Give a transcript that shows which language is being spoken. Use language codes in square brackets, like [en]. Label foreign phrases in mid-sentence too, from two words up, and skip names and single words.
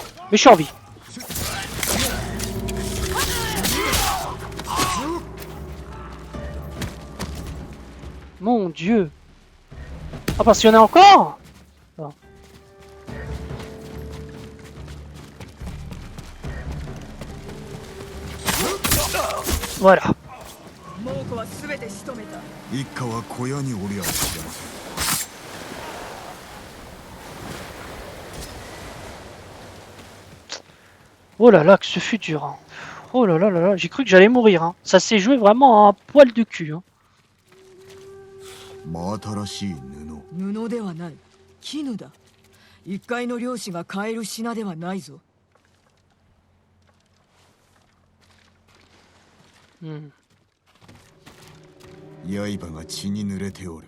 [fr] Mais je suis en vie. Mon Dieu. Ah, parce qu'il y en a encore? Non. Voilà. [ja] 猛虎は全て仕留めた。一家は小屋におりゃしれません。 [fr] Oh là là, que ce fut dur. Hein. Oh là là là là, j'ai cru que j'allais mourir. Hein. Ça s'est joué vraiment à un poil de cul. Hein. [ja] 真新しい布。布ではない。絹だ。一介の漁師が買える品ではないぞ。刃が血に濡れておる。